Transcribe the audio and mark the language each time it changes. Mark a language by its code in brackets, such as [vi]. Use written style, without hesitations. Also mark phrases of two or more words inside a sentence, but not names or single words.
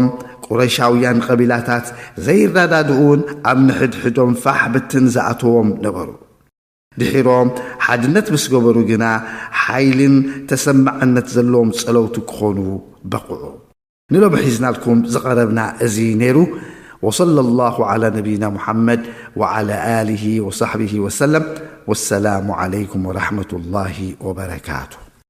[ti] ቁረይሻውያን ቀቢላታት ዘይራዳድኡን ኣብ ንሕድሕዶም ፋሕ ብትን ዝኣተዎም ነበሩ ድሒሮም ሓድነት ምስ ገበሩ ግና ሓይልን ተሰማዕነት ዘለዎም ጸለውቱ ክኾኑ በቕዑ ንሎም ሒዝናልኩም ዝቐረብና እዚ ነይሩ [ar] وصلى الله على نبينا محمد وعلى آله وصحبه وسلم والسلام عليكم ورحمة الله وبركاته